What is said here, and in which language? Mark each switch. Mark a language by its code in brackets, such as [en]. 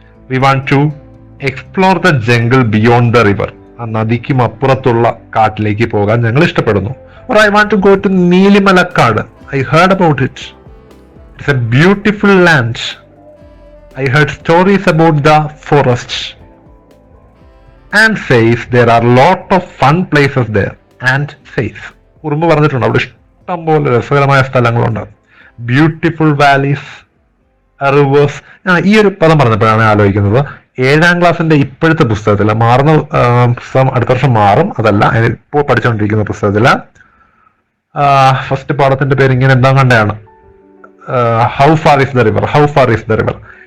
[en] We want to explore the jungle beyond the river. [ml] ആ നദിക്കും അപ്പുറത്തുള്ള കാട്ടിലേക്ക് പോകാൻ ഞങ്ങൾ ഇഷ്ടപ്പെടുന്നു. [en] Or I want to go to Neelimalakkad. I heard about it. It's a beautiful land. I heard stories about the forest. And says there are lot of fun places there. [ml] And says ഉറുമ്പ് പറഞ്ഞിട്ടുണ്ട് അവിടെ ഇഷ്ടം പോലെ രസകരമായ സ്ഥലങ്ങളുണ്ട്. Beautiful valleys, reverse. ഈ ഒരു പദം പറഞ്ഞപ്പോഴാണ് ആലോചിക്കുന്നത്, 7ാം ക്ലാസ്സിന്റെ ഇപ്പോഴത്തെ പുസ്തകത്തില്, മാറുന്ന പുസ്തകം അടുത്ത വർഷം മാറും, അതല്ല ഇപ്പോൾ പഠിച്ചുകൊണ്ടിരിക്കുന്ന പുസ്തകത്തില് ഫസ്റ്റ് പാഠത്തിന്റെ പേര് ഇങ്ങനെ എന്താ കണ്ടാണ്, [en] How far is the river.